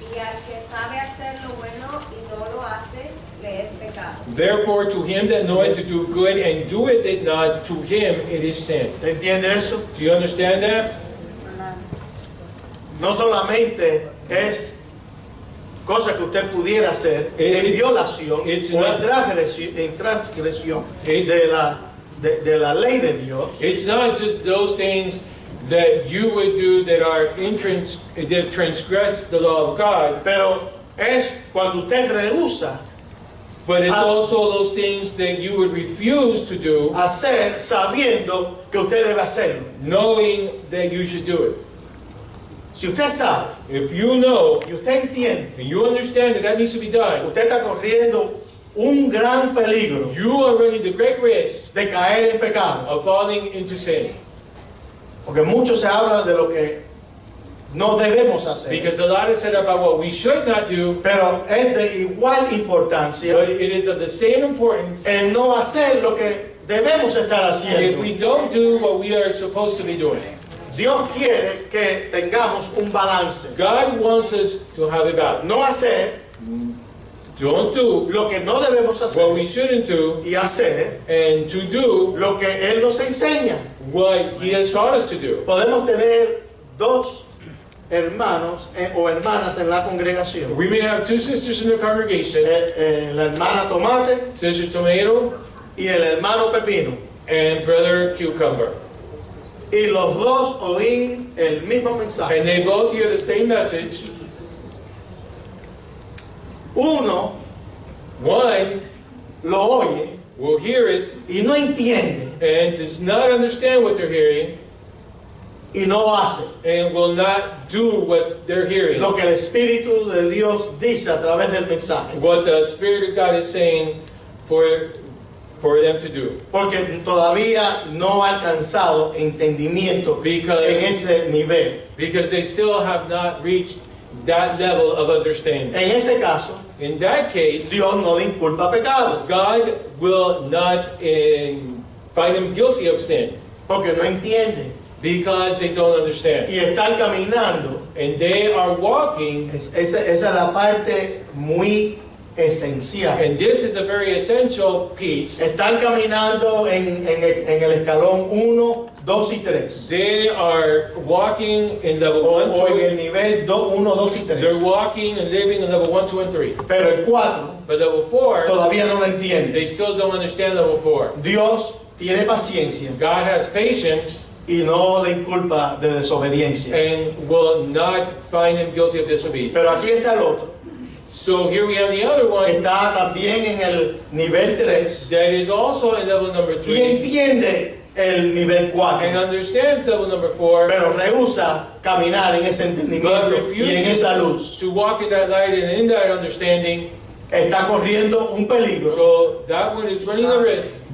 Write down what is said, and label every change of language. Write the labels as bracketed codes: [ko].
[es] Y al que sabe hacer lo bueno y no lo hace, le es pecado. [en] Therefore, to him that knoweth to do good and doeth it not, to him it is sin. [es] ¿Te entiende eso? [en] Do you understand that? [es] No solamente es cosa que usted pudiera hacer en violación [en] it's [es] o [en] not- [es] en transgresión [en] It- [es] de la ley de Dios, [en] It's not just those things that you would do that that transgress the law of God, [es] pero es cuando usted rehúsa [en] but it's also those things that you would refuse to do, [es] hacer sabiendo que usted debe hacerlo. [en] knowing that you should do it. [es] Si usted sabe [en] If you know [es] y usted entiende, [en] and you understand that that needs to be done, [es] usted está corriendo un gran peligro [en] you are running the great risk [es] de caer en pecado. [en] of falling into sin. [es] Porque mucho se habla de lo que no debemos hacer. [en] Because a lot is said about what we should not do, [es] Pero es de igual importancia [en] but it is of the same importance [es] el no hacer lo que debemos estar [en] if [es] haciendo. [en] we don't do what we are supposed to be doing. [es] Dios quiere que tengamos un balance. [en] God wants us to have a balance. [es] No hacer [en] Don't do [es] lo que no debemos [en] what [es] hacer [en] we shouldn't do, [es] y hacer [en] and to do [es] lo que Él nos enseña. [en] what He has taught us to do. [es] Podemos tener dos hermanos o hermanas en la congregación. [en] We may have two sisters in the congregation, [es] La hermana Tomate [en] Sister Tomato [es] y el hermano Pepino. [en] and Brother Cucumber. [es] Y los dos oír el mismo mensaje. [en] And they both hear the same message. [es] Uno [en] One [es] lo oye [en] will hear it [es] y no entiende [en] and does not understand what they're hearing [es] y no hace [en] and will not do what they're hearing. [es] lo que el Espíritu de Dios dice a través del mensaje. [en] What the Spirit of God is saying for them to do. [es] Porque todavía no ha alcanzado entendimiento en ese nivel. [en] Because they still have not reached that level of understanding. [es] En ese caso, [en] In that case, [es] Dios no le inculpa pecado, [en] God will not find them guilty of sin [es] porque no entienden. [en] because they don't understand. [es] Y están caminando. [en] And they are walking, [es] Esa es la parte muy esencial. [en] and this is a very essential piece. [es] Están caminando en el escalón 1, 2 y 3. [en] They are walking in level 1, [es] O en [en] 2. [es] el nivel 1, 2 y [en] They're [es] 3. [en] walking and living in level 1, 2, and 3. [es] Pero el 4 [en] But level 4, [es] todavía no lo entiende. [en] they still don't understand level 4. [es] Dios tiene paciencia [en] God has patience [es] y no le inculpa de desobediencia. [en] and will not find him guilty of disobedience. [es] Pero aquí está el otro. [en] So here we have the other one [es] Está también en el nivel 3 [en] that is also in level number [es] y [en] 3 [es] entiende el nivel [en] and [es] 4. [en] understands level number 4, [es] Pero rehúsa caminar en ese [en] but [es] entendimiento y en esa luz. [en] refuses to walk in that light and in that understanding. [es] Está corriendo un peligro [en] So that one is running the risk